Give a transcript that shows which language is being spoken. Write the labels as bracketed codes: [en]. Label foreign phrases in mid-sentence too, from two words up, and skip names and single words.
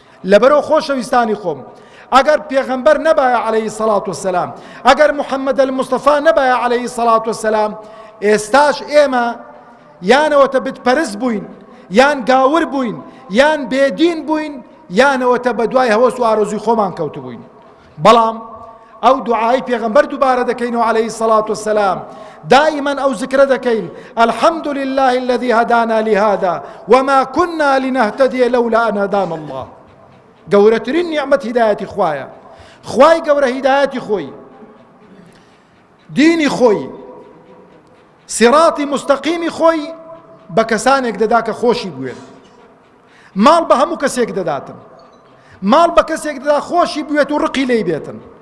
[ckb] لەبەرەوە خۆشەویستانی خۆم، ئەگەر پێغەمبەر نەبایە [ar] عەلەیهی سەڵات وەسەلام، [ckb] ئەگەر محەممەد المستەفا نەبایە [ar] عەلەیهی سەڵات وەسەلام، [ckb] ئێستاش ئێمە یانەوەتە بتپەرست بووین، یان گاور بووین، یان بێدین بووین، یانەوەتە بە دوای هەوەس و ئارۆزی خۆمان کەوت بووین. بەڵام ئەو دوعای پێغەمبەر دووبارە دەکەینەوە [ar] عەلەیهی سەڵات وەسەلام، [ckb] دائیمەن ئەو زکرە دەکەین: [ar] «الحەمد لله الذي هدانا لهذا وما كنا لنهتدي لولا أن هدانا الله.» [ckb] گەورەترین نیعمەت هیدایەتی خوایە. خوای گەورە هیدایەتی خۆی، دینی خۆی، سیراتی مستەقیمی خۆی بە کەسانێک دەدا کە خۆشی بوێن. ماڵ بە هەموو کەسێک دەداتن، ماڵ بە کەسێک دەدا خۆشی بوێت و ڕقی لێی بێتن.